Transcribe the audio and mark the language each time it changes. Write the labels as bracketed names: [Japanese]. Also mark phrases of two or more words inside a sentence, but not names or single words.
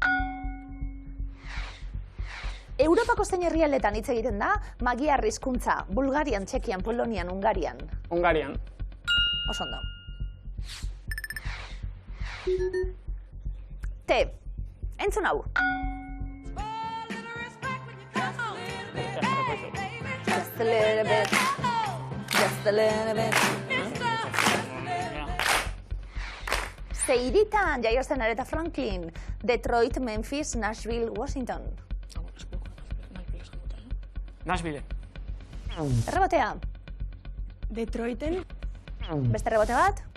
[Basque] Europako zein herrialdetan hitz egiten da, magiar hizkuntza, Bulgarian, Txekian, Polonian, Hungarian. Hungarian. Oso ondo. T. Entzun hau. [English] Just a little bit. Just a little bit. [Basque] Zeiritan jaio zen Aretha Franklin, Detroit, Memphis, Nashville, Washington. Nashville. Errebotea. Detroiten. Beste errebote bat.